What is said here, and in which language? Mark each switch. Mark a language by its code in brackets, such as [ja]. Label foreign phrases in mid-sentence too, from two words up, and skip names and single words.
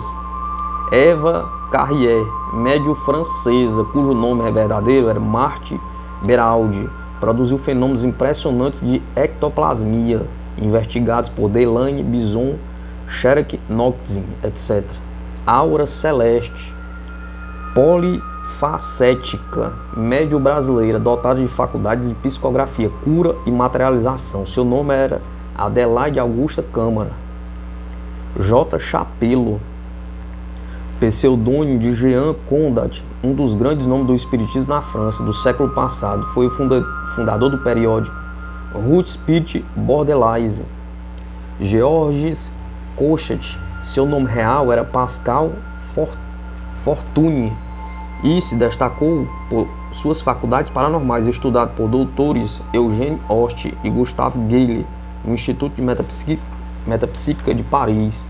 [pt] Eva Carrier, médium francesa, cujo nome verdadeiro era Marthe Beraldi, produziu fenômenos impressionantes de ectoplasmia, investigados por Delaine Bison, Sherlock Knoxin, etc. Aura Celeste, polifacética, médium brasileira, dotada de faculdades de psicografia, cura e materialização. Seu nome era Adelaide Augusta Câmara. J. Chapelo, pseudônimo de Jean Condat, um dos grandes nomes do espiritismo na França do século passado, foi o fundador do periódico Rue Spirit Bordelaise. Georges Cochet, seu nome real era Pascal Fortuny e se destacou por suas faculdades paranormais, estudado por doutores Eugène Hoste e Gustave Gaillet no Instituto de Metapsíquica de Paris.